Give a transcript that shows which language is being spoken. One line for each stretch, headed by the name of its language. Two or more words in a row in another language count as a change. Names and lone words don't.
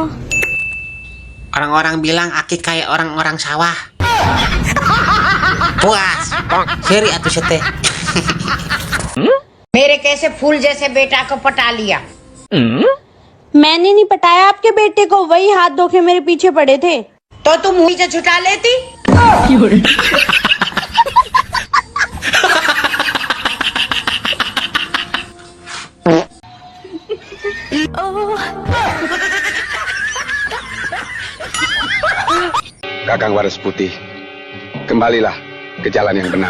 Indonesian: Orang-orang bilang Aki kayak orang-orang sawah.
Sundanese: Puas. Seri atuh sete.
Hindi: मेरे कैसे फूल जैसे बेटा को पटा लिया। मैंने नहीं पटाया आपके बेटे को, वही हाथ धो के मेरे पीछे पड़े थे। तो तुम मुंह से छुटा लेती।
Indonesian: Kakang Waras Putih, kembalilah ke jalan yang benar.